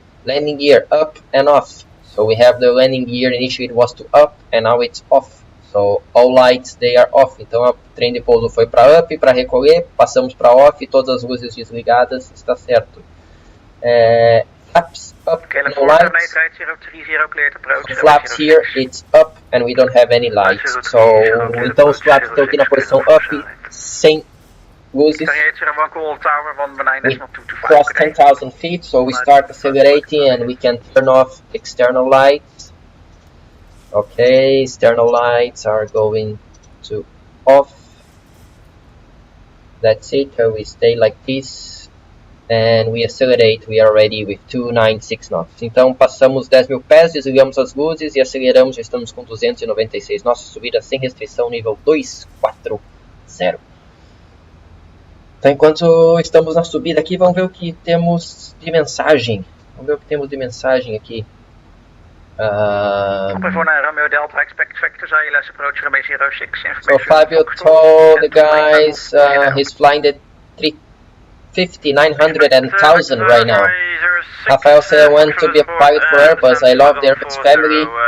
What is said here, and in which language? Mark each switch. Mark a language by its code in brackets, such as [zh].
[en] Landing gear up and off, so we have the landing gear, initially it was to up and now it's off. So all lights they are off. [pt] Então o trem de pouso foi para up, para recolher, passamos para off, todas as luzes desligadas, está certo. [en] Flaps up, no lights. Flaps here, it's up and we don't have any lights. [pt] So então os flaps estão aqui na posição up, sem luzes. [en] We cross 10,000 feet, so we start accelerating and we can turn off external lights. Okay, external lights are going to off. That's it, we stay like this. and we accelerate, we are already with 296 knots. [pt] Então passamos 10.000 pés, desligamos as luzes e aceleramos, já estamos com 296 knots, subida sem restrição, nível 240. Então enquanto estamos na subida aqui, vamos ver o que temos de mensagem. Vamos ver o que temos de mensagem aqui. [en] So Fabio told the guys he's flying the 350, 900 and 1000 right now. Rafael said I want to be a pilot for Airbus. I love the Airbus family.